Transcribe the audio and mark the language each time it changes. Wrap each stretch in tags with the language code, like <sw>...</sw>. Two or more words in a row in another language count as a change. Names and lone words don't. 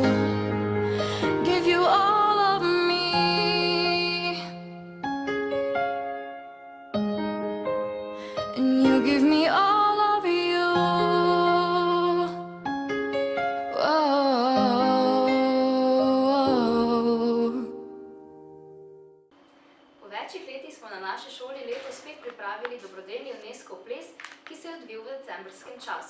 <en>Give you all of me, and you give me all of you. Whoa.</en> <sl>Po večjih letih smo na naši šoli letos spet pripravili dobrodelni UNESCO ples, ki se je odvil v decembrskem času.</sl>